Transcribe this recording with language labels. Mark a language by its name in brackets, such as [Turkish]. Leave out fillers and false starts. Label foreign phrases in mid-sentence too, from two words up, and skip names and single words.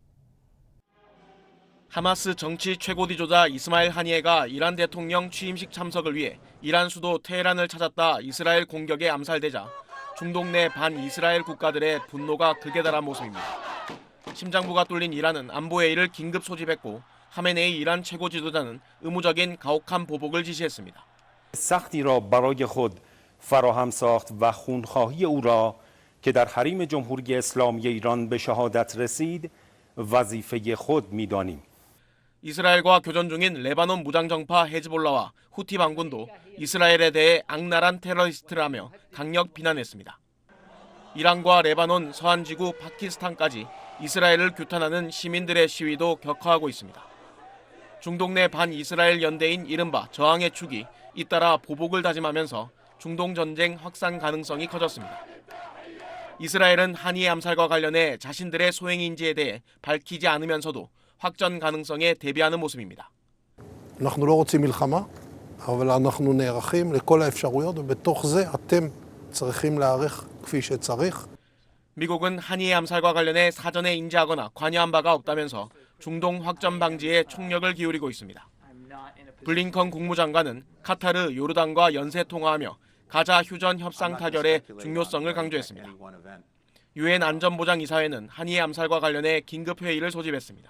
[Korean] 하마스 정치 최고 지도자 이스마일 하니에가 이란 대통령 취임식 참석을 위해 이란 수도 테헤란을 찾았다 이스라엘 공격에 암살되자 중동 내 반이스라엘 국가들의 분노가 극에 달한 모습입니다. 심장부가 뚫린 이란은 안보회의를 긴급 소집했고 하메네이 이란 최고 지도자는 의무적인 가혹한 보복을 지시했습니다. [Persian] سختی را برای خود فراهم ساخت و خونخواهی او را که در حریم جمهوری اسلامی ایران به شهادت رسید وظیفه خود می‌دانیم. [Korean] 이스라엘과 교전 중인 레바논 무장정파 헤즈볼라와 후티 반군도 이스라엘에 대해 악랄한 테러리스트라며 강력 비난했습니다. 이란과 레바논 서한지구 파키스탄까지 이스라엘을 규탄하는 시민들의 시위도 격화하고 있습니다. 중동 내 반이스라엘 연대인 이른바 저항의 축이 잇따라 보복을 다짐하면서 중동 전쟁 확산 가능성이 커졌습니다. 이스라엘은 한이의 암살과 관련해 자신들의 소행인지에 대해 밝히지 않으면서도 확전 가능성에 대비하는 모습입니다. [Hebrew] אנחנו לא רוצים מלחמה, אבל אנחנו נערכים לכל האפשרויות, ובתוך זה אתם צריכים להיערך כפי שצריך. [Korean] 미국은 한이의 암살과 관련해 사전에 인지하거나 관여한 바가 없다면서 중동 확전 방지에 총력을 기울이고 있습니다. 블링컨 국무장관은 카타르, 요르단과 연쇄 통화하며 가자 휴전 협상 타결의 중요성을 강조했습니다. 유엔 안전보장이사회는 한이의 암살과 관련해 긴급 회의를 소집했습니다.